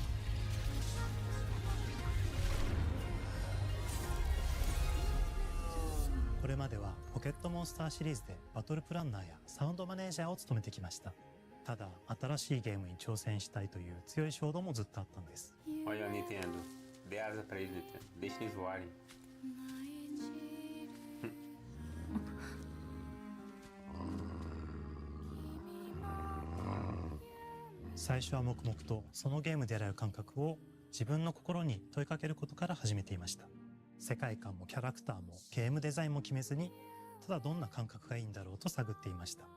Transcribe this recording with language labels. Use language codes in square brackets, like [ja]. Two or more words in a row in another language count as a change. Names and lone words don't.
[ja] これまではポケットモンスターシリーズでバトルプランナーやサウンドマネージャーを務めてきました。ただ新しいゲームに挑戦したいという強い衝動もずっとあったんです。 [pt] Olha, Nintendo, dê asa pra eles, Nintendo. Deixa eles voarem. [ja] 最初は黙々とそのゲームである感覚を自分の心に問いかけることから始めていました。世界観もキャラクターもゲームデザインも決めずに、ただどんな感覚がいいんだろうと探っていました。